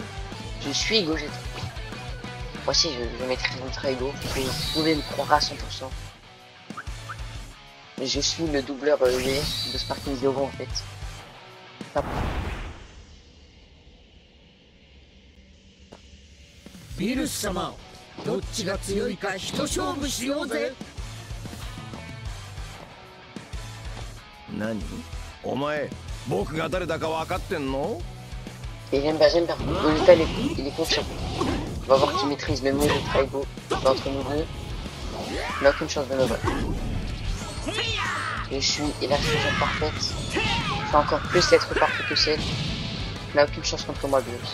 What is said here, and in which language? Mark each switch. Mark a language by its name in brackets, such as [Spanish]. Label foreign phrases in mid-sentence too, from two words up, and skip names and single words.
[French] Je suis Gogeta. Moi aussi, je maîtrise Ultra Ego. Vous pouvez me croire à 100%. Je suis le doubleur US de Sparking Zero en fait. Hop. [Japanese] Virus-sama, どっちが強いか一勝負しようぜ。何？お前、僕が誰だか分かってんの？ [French] Et j'aime bien. Gogeta il est confiant. On va voir qu'il maîtrise le mot Ultra Ego. Entre nous deux, il n'a aucune chance de me battre. Je suis la fusion parfaite. Je vais encore plus être parfait que celle. Il n'a aucune chance contre moi, Bills.